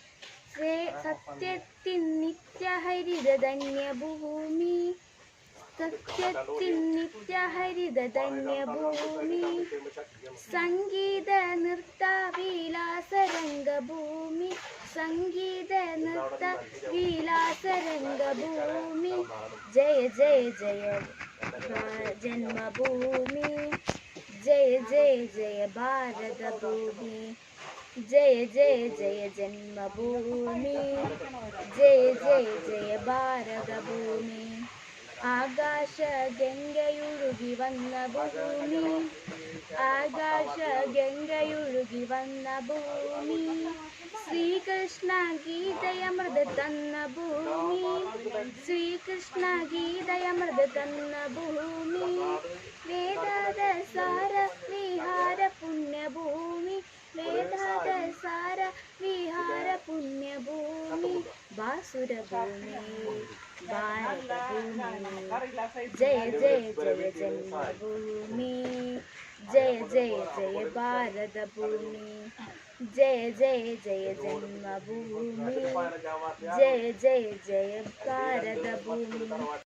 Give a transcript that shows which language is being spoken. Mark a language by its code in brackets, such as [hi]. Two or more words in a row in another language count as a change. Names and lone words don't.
[ml] സത്യത്തിൻ നിത്യഹരിതധന്യഭൂമി, സത്യത്തിൻ നിത്യഹരിതധന്യഭൂമി, സംഗീത നൃത്ത വിലാസരംഗഭൂമി, സംഗീത നൃത്ത വിലാസരംഗഭൂമി। ജയ ജയ ജയ ജന്മഭൂമി, [hi] जय जय जय भारत भूमि, जय जय जय जन्मभूमि, जय जय जय भारत भूमि. [ml] ആകാശ ഗംഗയൊഴുകി വന്ന ഭൂമി, ആകാശ ഗംഗയൊഴുകി വന്ന ഭൂമി, ശ്രീകൃഷ്ണ ഗീതയമൃത തന്ന ഭൂമി, ശ്രീകൃഷ്ണ ഗീതയമൃത തന്ന ഭൂമി, വേദാത സാര വിഹാര പുണ്യഭൂമി, വേദാത സാര വിഹാര പുണ്യഭൂമി, ബാസുരഭൂമി भारतभूमि. [hi] जय जय जय जन्मभूमि, जय जय जय भारत भूमि, जय जय जय जन्मभूमि, जय जय जय भारत भूमि.